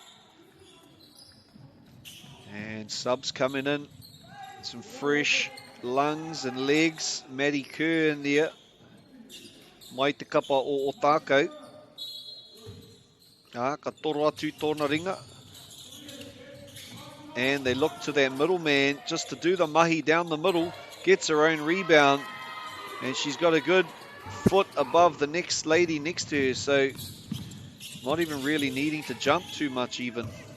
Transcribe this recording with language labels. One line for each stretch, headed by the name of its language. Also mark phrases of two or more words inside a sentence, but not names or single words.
English: And subs coming in Some fresh lungs and legs. Maddie Kerr in there.
Māori: Mai te kapa o tākau. Ka toro atu tōna ringa.
English: And they look to that middle man just to do the mahi down the middle. Gets her own rebound. And she's got a good foot above the next lady next to her. So not even really needing to jump too much even.